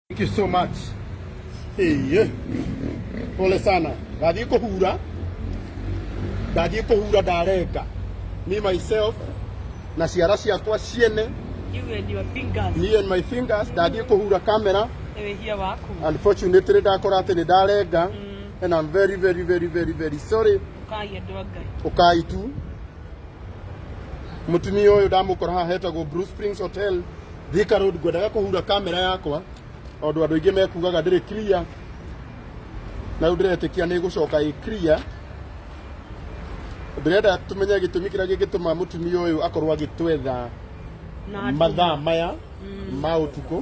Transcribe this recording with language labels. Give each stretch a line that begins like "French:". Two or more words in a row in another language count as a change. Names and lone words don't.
English: Thank you so much. Hey,
Swahili: pole sana.
Kikuyu: Ndathie kuhura ndareka.
English: Me myself
Kikuyu: na ciara ciakwa ciene.
English: You and your fingers. Me and my fingers.
Kikuyu: Ndathie kuhura camera. Here waku. Unfortunately ndakora ati ni ndarenga.
English: And I'm very sorry.
Kikuyu: Ukai tu. Mutumia uyu ndamukora haha hetagwo Blue Springs Hotel. Thika Road ngwendaga kuhura camera yakwa. Ondu andu aingi mekugaga ndiri clear. Na ndiretekia ni gucoka i clear. Ndirenda tumenye gitumi kiria gigituma mutumia uyu akorwo agitwetha mathaa maya ma utuku.